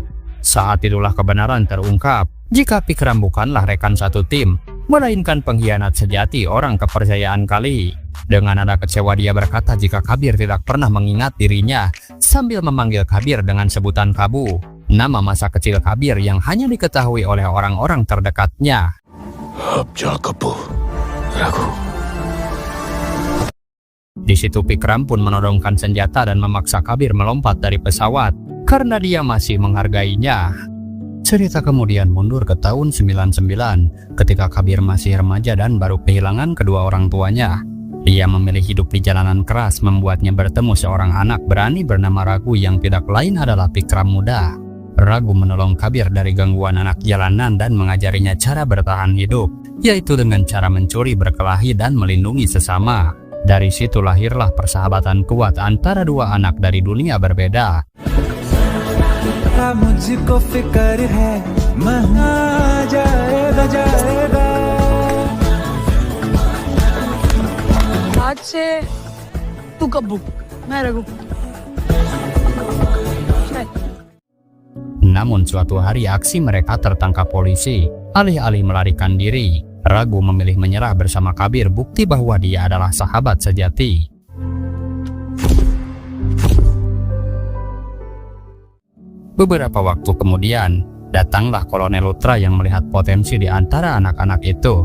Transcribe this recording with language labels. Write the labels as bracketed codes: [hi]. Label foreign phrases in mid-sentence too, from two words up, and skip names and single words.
[id] Saat itulah kebenaran terungkap, jika Vikram bukanlah rekan satu tim, melainkan pengkhianat sejati orang kepercayaan Kali. Dengan nada kecewa dia berkata jika Kabir tidak pernah mengingat dirinya, sambil memanggil Kabir dengan sebutan Kabu, nama masa kecil Kabir yang hanya diketahui oleh orang-orang terdekatnya. [hi] अब जा कपूर, रघु। [id] Di situ Vikram pun menodongkan senjata dan memaksa Kabir melompat dari pesawat karena dia masih menghargainya. Cerita kemudian mundur ke tahun 99 ketika Kabir masih remaja dan baru kehilangan kedua orang tuanya. Dia memilih hidup di jalanan keras membuatnya bertemu seorang anak berani bernama Ragu yang tidak lain adalah Vikram muda. Ragu menolong Kabir dari gangguan anak jalanan dan mengajarinya cara bertahan hidup, yaitu dengan cara mencuri, berkelahi, dan melindungi sesama. Dari situ lahirlah persahabatan kuat antara dua anak dari dunia berbeda. [hi] आज से तू कब्बू, मैं रघु। [id] Namun suatu hari aksi mereka tertangkap polisi. Alih-alih melarikan diri, Ragu memilih menyerah bersama Kabir, bukti bahwa dia adalah sahabat sejati. Beberapa waktu kemudian, datanglah Kolonel Lutra yang melihat potensi di antara anak-anak itu.